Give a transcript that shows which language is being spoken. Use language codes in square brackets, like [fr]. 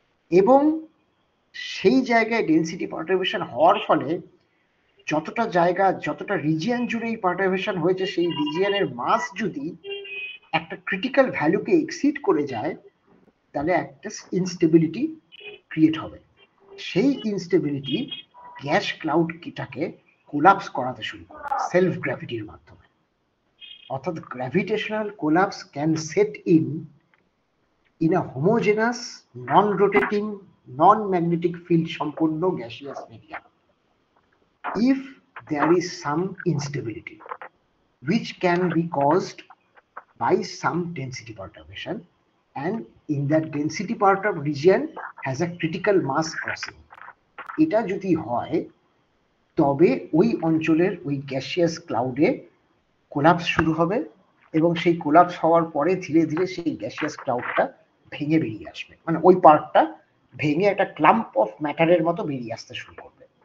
[bn] এবং সেই জায়গায় ডেন্সিটি পার্টারবেশন হওয়ার ফলে যতটা জায়গা যতটা রিজিয়ন জুড়ে এই পার্টারবেশন হয়েছে সেই রিজিয়নের মাস যদি একটা ক্রিটিক্যাল ভ্যালুকে এক্সিড করে যায়, তাহলে একটা ইনস্টেবিলিটি ক্রিয়েট হবে। সেই ইনস্টেবিলিটি গ্যাস ক্লাউডটাকে কোলাপস করাতে শুরু করে সেলফ গ্র্যাভিটির মাধ্যমে। [en] অর্থাৎ gravitational collapse can set in a homogeneous non rotating non magnetic field সম্পন্ন gaseous medium if there is some instability which can be caused by some density perturbation, and in that density perturbed region has a critical mass crossing. [bn] এটা যদি হয় তবে ওই অঞ্চলের ওই gaseous ক্লাউডে collapse শুরু হবে, এবং সেই কোলাপস হওয়ার পরে ধীরে ধীরে সেই গ্যাসিয়াস ক্লাউডটা ভেঙে বেরিয়ে আসবে, মানে ওই পার্টটা ভেঙে একটা ক্লাম্প অফ ম্যাটারের মতো বেরিয়ে আসতে শুরু করবে।